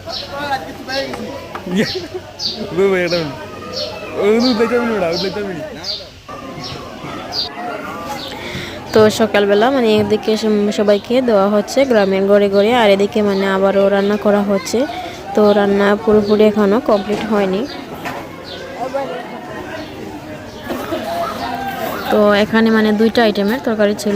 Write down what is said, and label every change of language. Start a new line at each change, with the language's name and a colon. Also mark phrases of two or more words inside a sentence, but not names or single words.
Indonesian: Iya, gue bayar dong. Oh, lu belajar dulu lah, belajar dulu.
Bangla: তো সকালবেলা মানে এদিকে সবাইকে দেওয়া হচ্ছে গ্রামের ঘরে ঘরে, আর এদিকে মানে আবারও রান্না করা হচ্ছে। তো রান্না পুরোপুরি এখনও কমপ্লিট হয়নি। তো এখানে মানে দুইটা আইটেমের তরকারি ছিল।